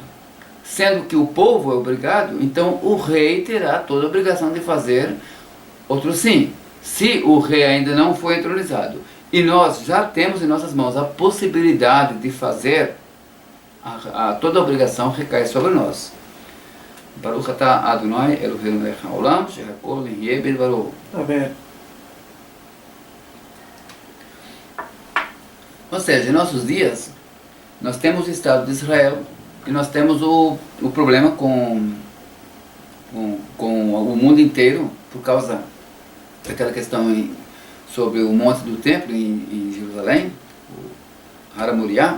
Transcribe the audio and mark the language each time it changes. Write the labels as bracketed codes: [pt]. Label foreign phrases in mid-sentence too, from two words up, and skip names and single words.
[pt] Sendo que o povo é obrigado, então o rei terá toda a obrigação de fazer. Outro sim, se o rei ainda não foi entronizado e nós já temos em nossas mãos a possibilidade de fazer, toda a obrigação recai sobre nós. [he] ברוך אתה אדני אלהינו מלך העולם שהכל נהיה בדברו. [pt] Amém. Ou seja, em nossos dias, nós temos o Estado de Israel e nós temos o problema com o mundo inteiro, por causa daquela questão sobre o Monte do Templo em Jerusalém, o [he] הר מוריה.